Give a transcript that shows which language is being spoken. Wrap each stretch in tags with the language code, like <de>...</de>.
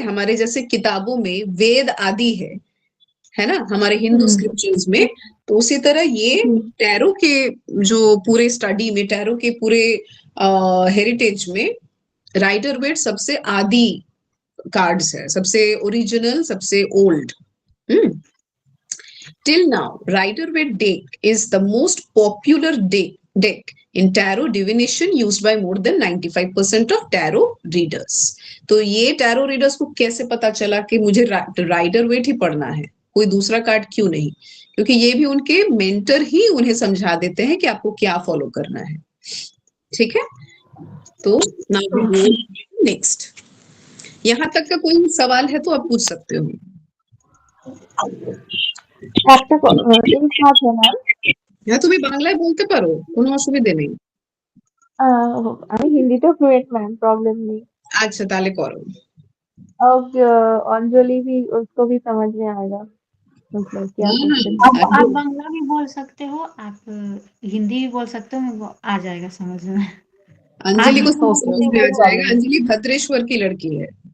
<hi>हमारे जैसे किताबों में वेद आदि है ना, हमारे हिंदू स्क्रिप्चर्स में, तो उसी तरह ये टैरो के जो पूरे स्टडी में, टैरो के पूरे हेरिटेज में राइडर वेट सबसे आदि कार्ड्स है, सबसे ओरिजिनल, सबसे old.</hi> <en>Till now, Rider-Waite deck is the most popular deck in tarot divination used by more than 95% of tarot readers।</en> <hi>तो ये टैरो रीडर्स को कैसे पता चला कि मुझे राइडर वेट ही पढ़ना है, कोई दूसरा कार्ड क्यों नहीं? क्योंकि ये भी उनके मेंटर ही उन्हें समझा देते हैं कि आपको क्या फॉलो करना है, ठीक है। तो नेक्स्ट, यहाँ तक का कोई सवाल है तो आप पूछ सकते हो।</hi> <bn>একটা জিনিস আছে ম্যাম, হ্যাঁ তুমি বাংলায় বলতে পারো, কোনো অসুবিধা নেই। আমি হিন্দিতেও ফ্লুয়েন্ট ম্যাম,</bn> <hi>प्रॉब्लम नहीं।</hi> <bn>আচ্ছা তাহলে করো।</bn> <hi>अब अंजलि भी, उसको भी समझ में आएगा मतलब क्या क्वेश्चन। आप बांग्ला भी बोल सकते हो, आप हिंदी भी बोल सकते हो, वो आ जाएगा समझ में। अंजलि को समझ में आ जाएगा, अंजलि भद्रेश्वर की लड़की है।</hi>